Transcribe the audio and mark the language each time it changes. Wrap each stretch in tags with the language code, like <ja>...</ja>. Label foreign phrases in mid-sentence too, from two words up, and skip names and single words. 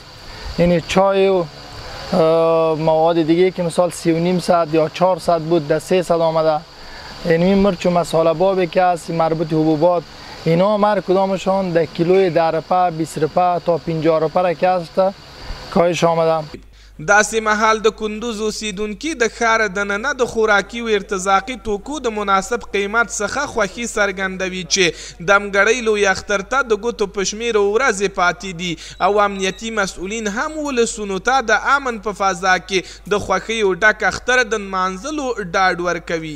<fa>یعنی چای و مواد دیگه که مثال 3,500 یا 400 بود در 300 آمده. یعنی مرچ و مساله بابی که است مربوط حبوبات اینا هر کدامشان در کیلوی 10 روپیه 20 روپیه تا 50 روپیه که است کاهش آمده.</fa> <ps>داسې مهال د کندوز اوسیدونکي د ښار دننه د خوراکي و ارتزاقي توکو د مناسب قیمت څخه خوښي څرګندوي چې دمګړۍ لوی اختر ته د ګوتو په شمېر ورځې پاتې دي او امنیتي مسؤلین هم ولسونو ته د امن په فضا کې د خوښیو ډک اختر د نمانځلو ډاډ ورکوي.</ps>